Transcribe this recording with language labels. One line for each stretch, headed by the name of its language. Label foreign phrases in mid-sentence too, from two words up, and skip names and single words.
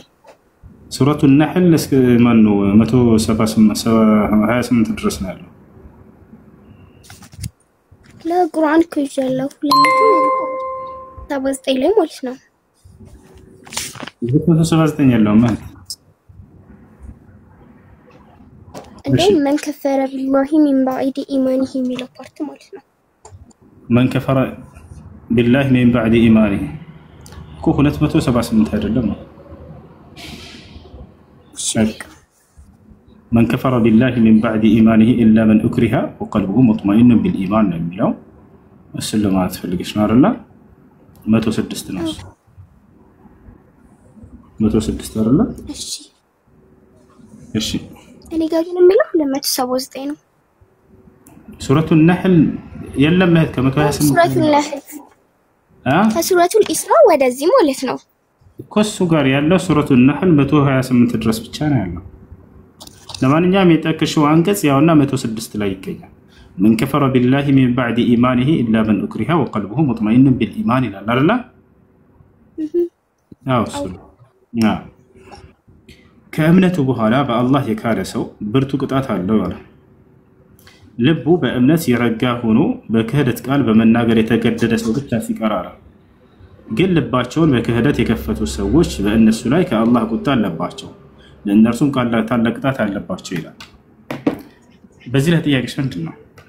Amharic: ሱረቱል ነህል እስከ ማን ነው 178 ድረስ ነው ያለው። ለቁርአን ከጀለው 279 ላይ ማለት ነው። 279 የለውም ማለት እንደውም
Arabic: من كفر بالله من بعد إيمانه
Amharic: የሚለው ፓርት ማለት ነው።
Arabic: من كفر بالله من بعد إيمانه
Amharic: እኮ 278 አይደለም ነው።
Arabic: من كفر بالله من بعد إيمانه إلا من أكره وقلبه مطمئن بالإيمان
Amharic: ነው የሚለው እስልማት ፈልግሽ ነው አይደል? 106 ነው 106 አይደል? እሺ እኔ ጋር ግን የሚለው 279 ነው። ሱረቱል ነህል የለም ማለት ከ128 ሱረቱል ነህል ከሱረቱል ኢስራ ወደዚህ ማለት ነው እኮ እሱ ጋር ያለው ሱረቱል ነህል 128 ድረስ ብቻ ነው ያለው። ለማንኛውም የጠቀሽው አንቀጽ ያውና 106 ላይ ይገኛል።
Arabic: من كفر بالله من بعد إيمانه إلا من أكره وقلبه مطمئن بالإيمان لا لا لا
Amharic: ከእምነቱ በኋላ በአላህ የካደ ሰው ብርቱ ቅጣት አለው አለ። ልቡ በእምነት የረጋ ሆኖ በክህደት ቃል በመናገር የተገደደ ሰው ብቻ ሲቀር አለ። ግን ልባቸውን በክህደት የከፈቱ ሰዎች በእነሱ ላይ ከአላህ ቁጣ አለባቸው፣ ለእነርሱም ታላቅ ቅጣት አለባቸው ይላል። በዚህ ላይ ጥያቄሽ ምንድን ነው?